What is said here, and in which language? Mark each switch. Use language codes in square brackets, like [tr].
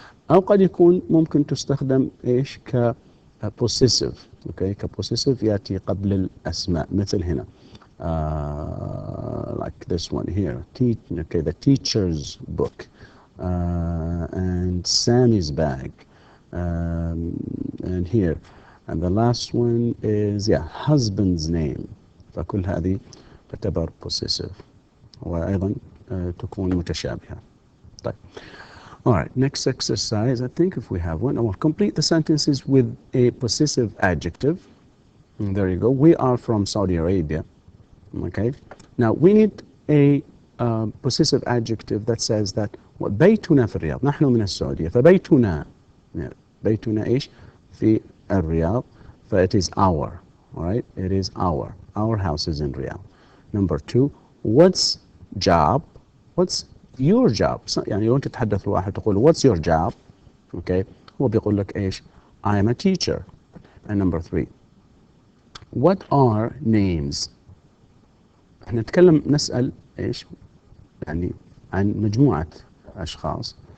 [ar] أو قد يكون ممكن تستخدم إيش possessive okay possessive يأتي قبل الأسماء مثل هنا [en] like this one here, okay, the teacher's book, and Sammy's bag, and here, and the last one is husband's name. [ar] فكل هذه تعتبر possessive وأيضا تكون متشابهة. طيب. [en] All right, next exercise, I think if we have one, I will complete the sentences with a possessive adjective. And there you go. We are from Saudi Arabia. Okay. Now we need a possessive adjective that says that [ar] بيتنا في الرياض. نحن من السعودية. فبيتنا بيتنا إيش؟ في الرياض. [en] It is our. All right. It is our. Our house is in Riyadh. Number two, what's job? What's your job? [ar] يعني لو أنت تتحدث لواحد تقول [en] what's your job? Okay. [ar] هو بيقول لك إيش؟ [en] I am a teacher. And number three, what are names? [ar] احنا نسأل إيش؟ يعني عن مجموعة أشخاص.